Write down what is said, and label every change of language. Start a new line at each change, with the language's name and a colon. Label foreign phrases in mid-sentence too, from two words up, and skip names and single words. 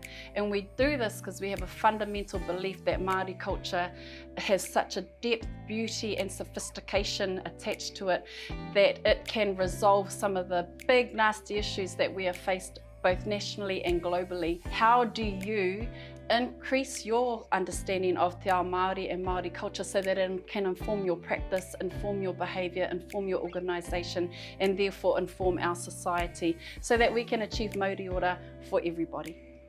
English: And we do this because we have a fundamental belief that Māori culture has such a depth, beauty and sophistication attached to it that it can resolve some of the big nasty issues that we have faced both nationally and globally. How do you increase your understanding of
Māori: te ao Māori
English: and Māori culture so that it can inform your practice, inform your behaviour, inform your organisation, and therefore inform our society so that we can achieve
Māori: mauri ora
English: for everybody?